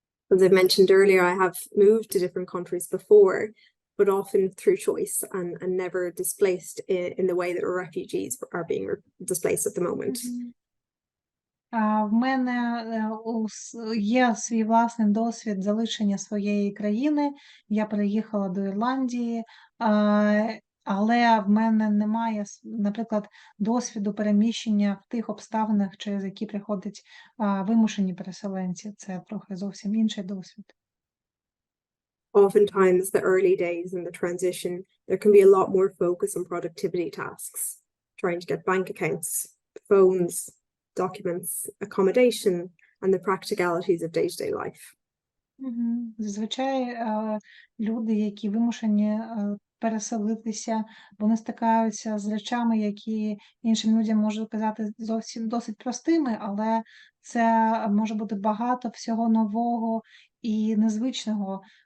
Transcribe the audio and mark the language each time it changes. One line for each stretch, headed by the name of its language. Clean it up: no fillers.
English: As I mentioned earlier, I have moved to different countries before, but often through choice and never displaced in the way that refugees are being displaced at the moment.
Ukrainian: В мене є свій власний досвід залишення своєї країни. Я переїхала до Ірландії, але в мене немає, наприклад, досвіду переміщення в тих обставинах, через які приходять вимушені переселенці. Це трохи зовсім інший досвід.
English: Oftentimes, the early days in the transition, there can be a lot more focus on productivity tasks, trying to get bank accounts, phones, documents, accommodation, and the practicalities of day-to-day life.
Ukrainian: Зазвичай люди, які вимушені переселитися, вони стикаються з речами, які іншим людям можуть казати зовсім досить простими, але це може бути багато всього нового і незвичного.